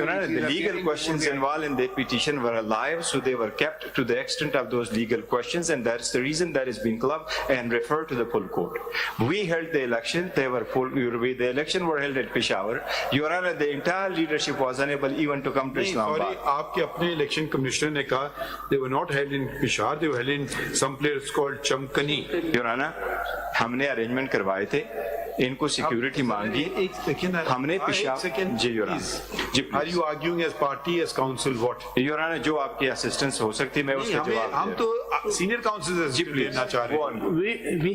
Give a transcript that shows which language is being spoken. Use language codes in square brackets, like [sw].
[en] Your Honor, the legal questions involved in that petition were alive, so they were kept to the extent of those legal questions, and that's the reason that is being clubbed and referred to the full court. We held the election; they were full. The election were held at Peshawar. Your Honor, the entire leadership was unable even to come to Islamabad. [ur] آپ کے اپنے election commissioner نے کہا [en] they were not held in Peshawar, they were held in some place called Chamkani. [ur] Your Honor, ہم نے arrangement کروائے تھے, ان کو سیکیورٹی مانگی, ہم نے پشاور. جی your owner. [en] Are you arguing as party, as counsel, what? [ur] Your owner, جو آپ کی اسسٹنس ہو سکتی میں اس کا جواب. ہم تو سینئر کاؤنسل سے لینا چاہ رہے ہیں.